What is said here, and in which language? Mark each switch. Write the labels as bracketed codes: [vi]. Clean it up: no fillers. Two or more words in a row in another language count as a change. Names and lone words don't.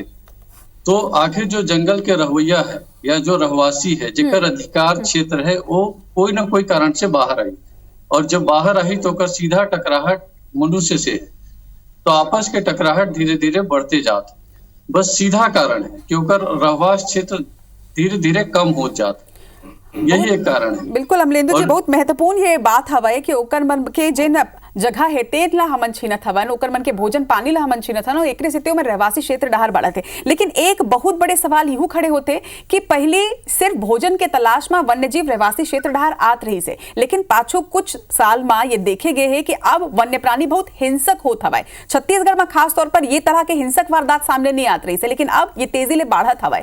[hne] तो आखिर जो जंगल के रहुइया है या जो रहवासी है जेकर अधिकार क्षेत्र है, वो कोई ना कोई कारण से बाहर आई, और जब बाहर आई तो ओकर सीधा टकराहट मनुष्य से है। तो आपस के टकराहट धीरे धीरे बढ़ते जाते, बस सीधा कारण है कि ओकर रहवास क्षेत्र धीरे धीरे कम हो जाता, यही एक कारण है। बिल्कुल अमलेंदु जी, बहुत महत्वपूर्ण ये बात हवाए कि ओकर मन के जिन जगह है तेज ला हमन छीनत हवन, ओकर मन के भोजन पानी ला हमन छीनत हन, एकरे से में रहवासी क्षेत्र डहर बढ़त है। लेकिन एक बहुत बड़े सवाल यूं खड़े होते कि पहले सिर्फ भोजन के तलाश में वन्यजीव रहवासी क्षेत्र डहर आत रही से, लेकिन पाछो कुछ साल में ये देखे गए है कि अब वन्य प्राणी बहुत हिंसक होत हवाए। छत्तीसगढ़ में खास तौर पर ये तरह के हिंसक वारदात सामने नहीं आत रही से, लेकिन अब ये तेजी ले बढ़त हवाए।